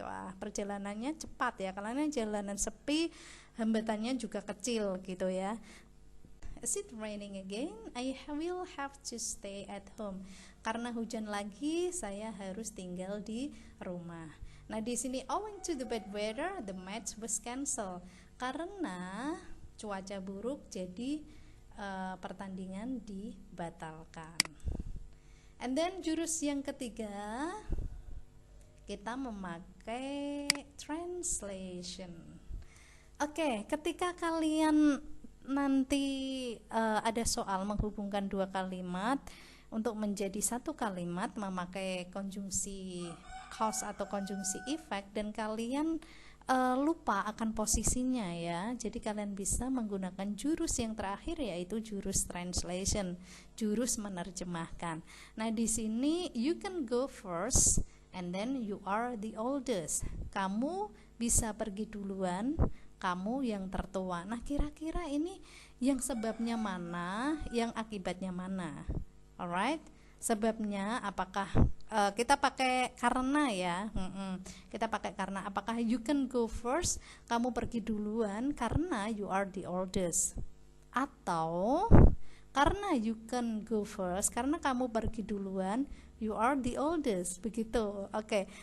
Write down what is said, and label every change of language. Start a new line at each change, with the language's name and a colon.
Indonesian: Wah, perjalanannya cepat ya. Karena jalanan sepi, hambatannya juga kecil gitu ya.
English: Is it raining again? I will have to stay at home.
Indonesian: Karena hujan lagi, saya harus tinggal di rumah. Nah, di sini
English: owing to the bad weather, the match was cancelled.
Indonesian: Karena cuaca buruk, jadi pertandingan dibatalkan.
English: And then
Indonesian: jurus yang ketiga, kita memakai translation. Oke, ketika kalian nanti ada soal menghubungkan dua kalimat untuk menjadi satu kalimat memakai konjungsi cause atau konjungsi effect, dan kalian lupa akan posisinya ya, jadi kalian bisa menggunakan jurus yang terakhir, yaitu jurus translation, jurus menerjemahkan. Nah, di sini
English: you can go first and then you are the oldest.
Indonesian: Kamu bisa pergi duluan, kamu yang tertua. Nah, kira-kira ini yang sebabnya mana, yang akibatnya mana? Alright, sebabnya apakah kita pakai karena ya? Kita pakai karena. Apakah
English: you can go first,
Indonesian: kamu pergi duluan karena
English: you are the oldest,
Indonesian: atau karena you can go first karena kamu pergi duluan, you are the oldest, begitu. Oke.